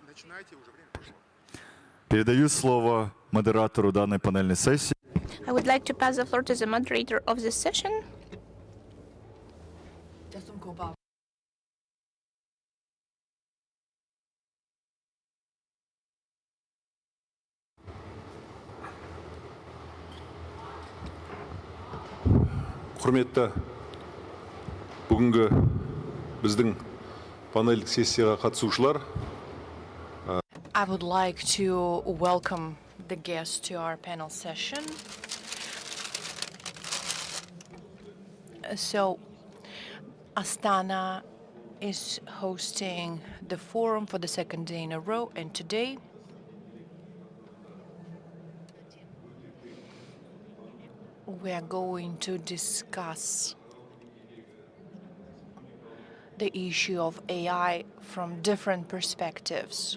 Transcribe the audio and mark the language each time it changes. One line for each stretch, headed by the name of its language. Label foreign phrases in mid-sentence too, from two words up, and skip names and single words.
Russian: Передаю слово модератору данной панельной сессии.
English: I would like to pass the floor to the moderator of this session.
Kazakh: Құрметті бүгінгі біздің панельдік сессияға қатысушылар.
English: I would like to welcome the guests to our panel session. So, Astana is hosting the forum for the 2nd day in a row, and today we are going to discuss the issue of AI from different perspectives.